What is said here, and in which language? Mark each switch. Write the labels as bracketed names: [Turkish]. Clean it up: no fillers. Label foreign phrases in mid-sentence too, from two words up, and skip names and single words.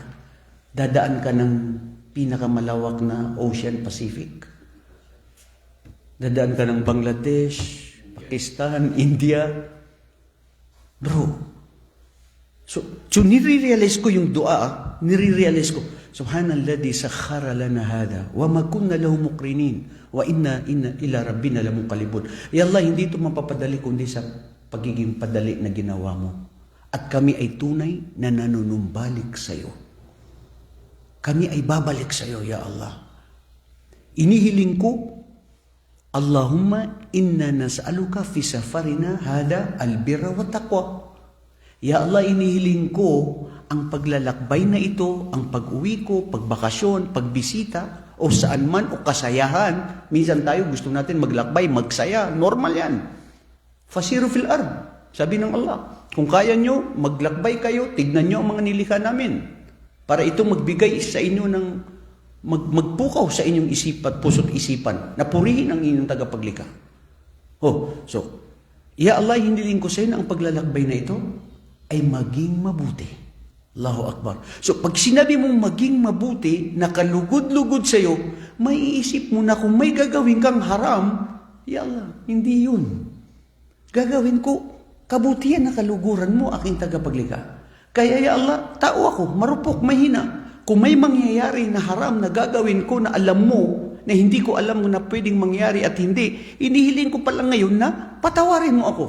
[Filipino] Dadaan ka ng pinakamalawak na Ocean Pacific. Dadaan ka ng Bangladesh, Pakistan, India. Bro, so nire-realize ko yung dua, nire-realize ko, [Arabic] سبحان الذي سخر لنا هذا وما كنا له مقرنين وإنا إلى ربنا لمنقلبون. [Filipino] Ya Allah, hindi ito mapapadali kundi sa pagiging padali na ginawa mo. At kami ay tunay na nanunumbalik sa iyo. Kami ay babalik sa iyo, ya Allah. Inihiling ko, [Arabic] اللهم إنا نسألك في سفرنا هذا البر والتقوى. [Filipino] Ya Allah, inihiling ko ang paglalakbay na ito, ang pag-uwi ko, pagbakasyon, pagbisita, o saan man, o kasayahan. Minsan tayo gusto natin maglakbay, magsaya. Normal yan. [Arabic] فسيروا في الأرض. [Filipino] Sabi ng Allah, kung kaya nyo, maglakbay kayo, tignan nyo ang mga nilikha namin. Para ito magbigay sa inyo ng, magpukaw sa inyong isipan, puso't isipan, na purihin ang inyong tagapaglikha. So, ya Allah, hiniling ko sa inyo ang paglalakbay na ito ay maging mabuti. [Arabic] الله أكبر. [Filipino] So, pag sinabi mong maging mabuti, nakalugod-lugod sa iyo, maiisip mo na kung may gagawin kang haram, ya Allah, hindi yun. Gagawin ko, kabutihan na kaluguran mo, aking tagapaglikha. Kaya ya Allah, tao ako, marupok, mahina. Kung may mangyayari na haram na gagawin ko na alam mo, na hindi ko alam na pwedeng mangyari at hindi, inihiling ko pala ngayon na patawarin mo ako.